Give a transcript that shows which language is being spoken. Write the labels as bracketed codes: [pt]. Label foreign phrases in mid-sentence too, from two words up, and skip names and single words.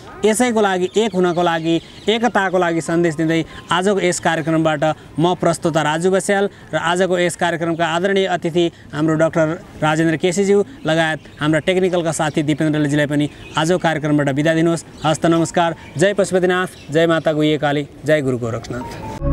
[ne] यसैको लागि एक हुनको लागि, एकताको लागि सन्देश दिँदै आजको यस कार्यक्रमबाट म प्रस्तोता राजु बस्याल र आजको यस कार्यक्रमका आदरणीय अतिथि हाम्रो डाक्टर राजेन्द्र केसीज्यू लगायत हाम्रा टेक्निकलका साथी दिपेन्द्रजीलाई पनि आजको कार्यक्रमबाट बिदा दिनुहोस्। हस्त नमस्कार। जय पशुपतिनाथ, जय माता गुह्यकाली, जय गुरु गोरक्षनाथ।